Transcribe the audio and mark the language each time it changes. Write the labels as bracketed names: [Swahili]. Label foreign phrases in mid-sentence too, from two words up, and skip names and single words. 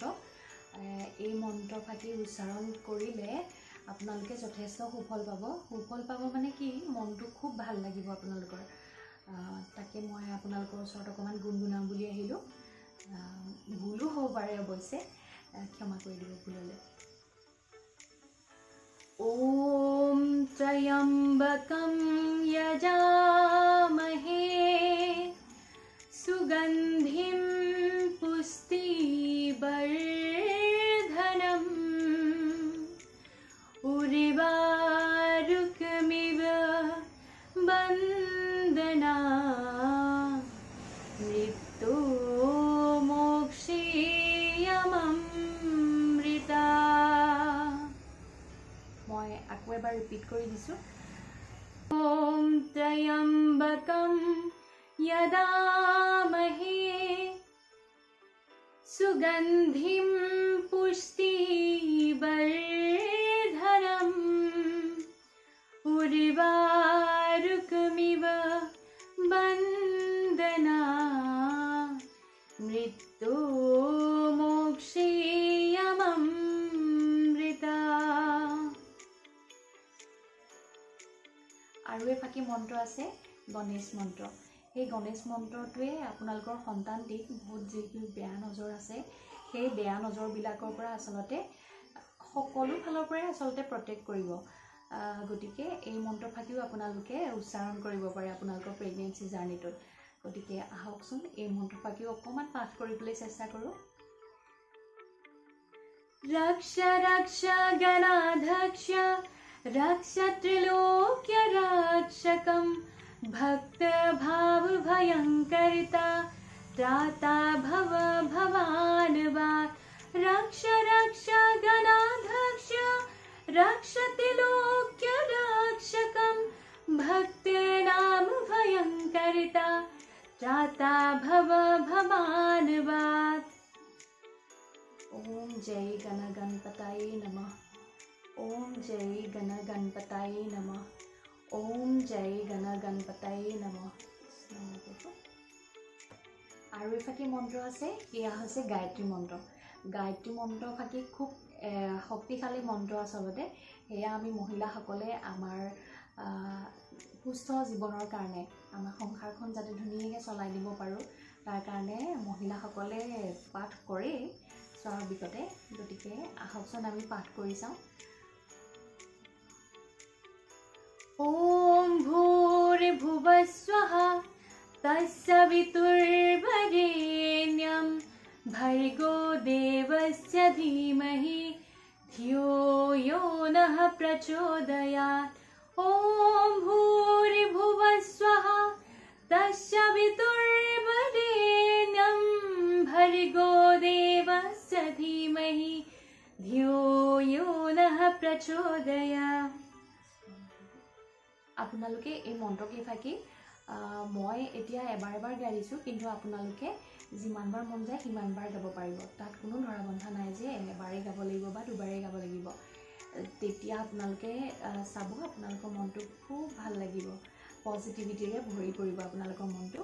[Assamese] এই মন্ত্ৰ ফাঁকি উচ্চাৰণ কৰিলে আপোনালোকে যথেষ্ট সুফল পাব। সুফল পাব মানে কি, মনটো খুব ভাল লাগিব আপোনালোকৰ। তাকে মই আপোনালোকৰ ওচৰত অকণমান গুণগুণাম বুলি আহিলোঁ। ভুলো হ'ব পাৰে অৱশ্যে, ক্ষমা কৰি দিব ভুল হ'লে। [Sanskrit] ॐ त्र्यम्बकं यजामहे सुगन्धिं पुष्टिवर्धनम् उर्वारुकमिव बन्धनात् मृत्योर्मोक्षेयममृतात्। [Assamese] মই আকৌ এবাৰ ৰিপিট কৰি দিছোঁ। [Sanskrit] ॐ त्र्यम्बकं यजामहे सुगन्धिं पुष्टिवर्धनम् उर्वारुकमिव बन्धनात् मृत्योर्मोक्षेयममृतात्। [Assamese] আৰু এফাকি মন্ত্ৰ আছে গণেশ মন্ত্ৰ। সেই গণেশ মন্ত্ৰটোৱে আপোনালোকৰ সন্তানটিক বহুত যিখিনি বেয়া নজৰ আছে, সেই বেয়া নজৰবিলাকৰ পৰা আচলতে সকলো ফালৰ পৰাই আচলতে প্ৰটেক্ট কৰিব। গতিকে এই মন্ত্ৰফাঁকিও আপোনালোকে উচ্চাৰণ কৰিব পাৰে আপোনালোকৰ প্ৰেগনেঞ্চি জাৰ্ণিটোত। গতিকে আহকচোন এই মন্ত্ৰফাঁকিও অকণমান পাঠ কৰিবলৈ চেষ্টা কৰোঁ। [Sanskrit] रक्ष रक्ष गणाध्यक्ष रक्ष त्रिलोक्य रक्षकं भक्त भाव भयंकरिता त्राता भव भवानवात्। रक्ष रक्ष गणाध्यक्ष रक्ष त्रिलोक्य रक्षकं भक्त नाम भयंकरिता त्राता भव भवानवात्। ओम जय गण गणपतये नमः। ओम जय गण गणपतये नमः। ओम जय गण गणपतये नमः। [Assamese] আৰু এফাকি মন্ত্ৰ আছে, এয়া হৈছে গায়ত্ৰী মন্ত্ৰ। গায়ত্ৰী মন্ত্ৰ ফাঁকি খুব শক্তিশালী মন্ত্ৰ আচলতে। সেয়া আমি মহিলাসকলে আমাৰ সুস্থ জীৱনৰ কাৰণে, আমাৰ সংসাৰখন যাতে ধুনীয়াকৈ চলাই দিব পাৰোঁ, তাৰ কাৰণে মহিলাসকলে পাঠ কৰেই স্বাভাৱিকতে। গতিকে আহকচোন আমি পাঠ কৰি চাওঁ। [Sanskrit] ॐ भूर्भुवस्वः तत्सवितुर्वरेण्यं भर्गो देवस्य धीमहि धियो यो नः प्रचोदयात् ॐ भूर्भुवस्वः तत्सवितुर्वरेण्यं भर्गो देवस्य धीमहि धियो यो नः प्रचोदयात्। [Assamese] আপোনালোকে এই মন্ত্ৰকেইফাকি মই এতিয়া এবাৰ গাইছো, কিন্তু আপোনালোকে যিমানবাৰ মন যায় সিমানবাৰ গাব পাৰিব। তাত কোনো ধৰাবন্ধা নাই যে এবাৰেই গাব লাগিব বা দুবাৰেই গাব লাগিব। তেতিয়া আপোনালোকে চাব আপোনালোকৰ মনটো খুব ভাল লাগিব, পজিটিভিটিৰে ভৰি পৰিব আপোনালোকৰ মনটো।